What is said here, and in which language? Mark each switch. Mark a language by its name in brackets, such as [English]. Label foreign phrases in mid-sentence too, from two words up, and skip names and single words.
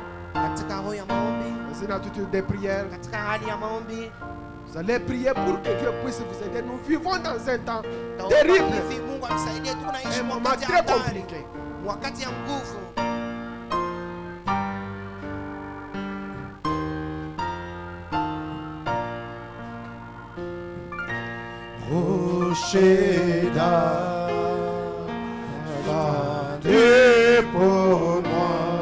[Swahili] Katika roho ya maombi, [French] dans une attitude de prière, [Swahili] katika hali ya maombi, [French] vous allez prier pour que Dieu puisse vous aider. Nous vivons dans un temps [Swahili] taomba [French] terrible, [Swahili] hivi Mungu amsaidie. Tunaishi [French] un moment [Swahili] wakati [French] très [Swahili] hatari, [French] compliqué. [Swahili] wakati ya nguvu. [French] Rocher d'âge, pour moi.